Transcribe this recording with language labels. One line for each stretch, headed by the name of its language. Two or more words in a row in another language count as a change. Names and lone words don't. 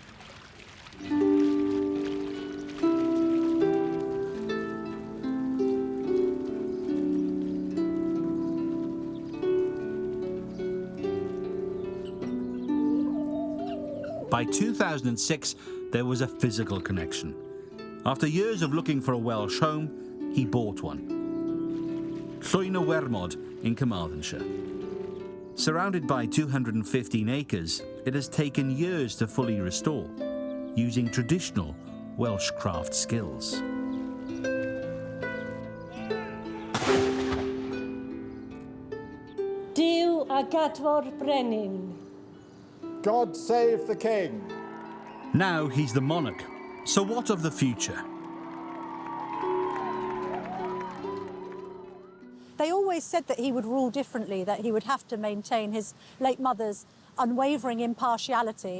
English: By 2006, there was a physical connection. After years of looking for a Welsh home, he bought one. Llwyn y Wermod in Carmarthenshire. Surrounded by 215 acres, it has taken years to fully restore, using traditional Welsh craft skills.
Welsh: Duw a gadfor brenin.
English: God save the king. Now he's the monarch. So what of the future? They always said that he would rule differently, that he would have to maintain his late mother's unwavering impartiality.